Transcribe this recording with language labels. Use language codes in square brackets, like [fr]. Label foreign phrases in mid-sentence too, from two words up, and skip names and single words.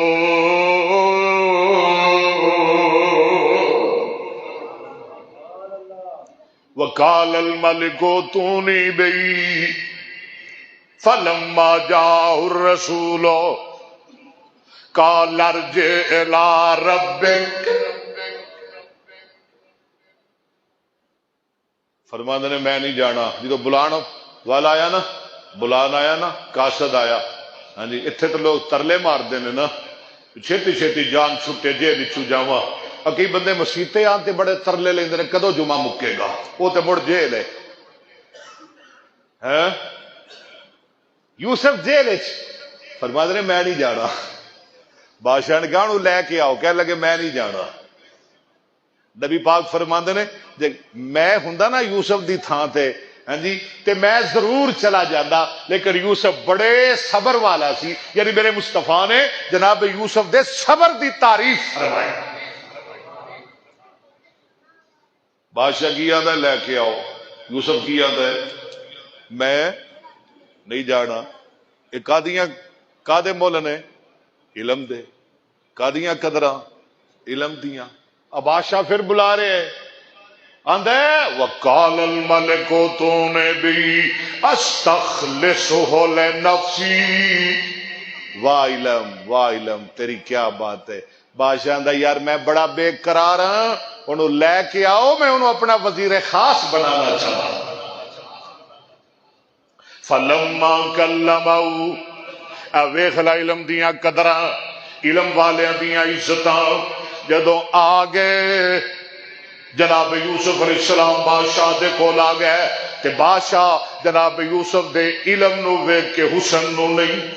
[ar] وقال الملك ائتوني به فلما جاءه الرسول قال ارجع الى ربك۔ [pa] فرماندے نے میں نہیں جانا، جدو بلان والا آیا نا، بلان آیا نا، قاصد آیا، ہاں جی اتنے تو لوگ ترلے مار دینے نا، چھتی چھتی جان چھٹے جے بچو جاواں۔ کئی بندے مسیطے آتے بڑے ترلے لیندے نے کدو جمعہ مکے گا، وہ تے مڑ جیل ہے۔ یوسف جیل فرماندے نے میں نہیں جانا، بادشاہ نے کہا لے کے آؤ، کہنے لگے میں نہیں جانا۔ نبی پاک فرماندے نے جے میں ہوندا نا یوسف دی تھان تے، ہاں جی تے میں ضرور چلا جانا، لیکن یوسف بڑے صبر والا سی، یعنی میرے مصطفیٰ نے جناب یوسف دے صبر دی تعریف فرمائی۔ بادشاہ کی آدھا لے کے آؤ، یوسف کی آدھا ہے میں نہیں جانا۔ ایک کادے مول نے علم دے، کادیاں قدراں علم دیاں۔ [ur] اب بادشاہ پھر بلا رہے ہیں، [ar] آندھے وقال الملک ائتوني به استخلصه لنفسی۔ [ur] واہ علم، واہ علم، تیری کیا بات ہے۔ [pa] بادشاہ آندھا یار میں بڑا بے قرار ہاں، انہوں لے کے آؤ، میں انہوں اپنا وزیر خاص بنانا چاہتا۔ [ar] فلما کلمہ، [pa] ویکھ لا علم دیاں قدراں، علم والیاں دیاں عزتاں، جدوں آ گئے جناب یوسف [ar] علیہ السلام [pa] بادشاہ دے کول آ گئے، تے بادشاہ جناب یوسف دے علم نو ویکھ کے حسن نو نہیں،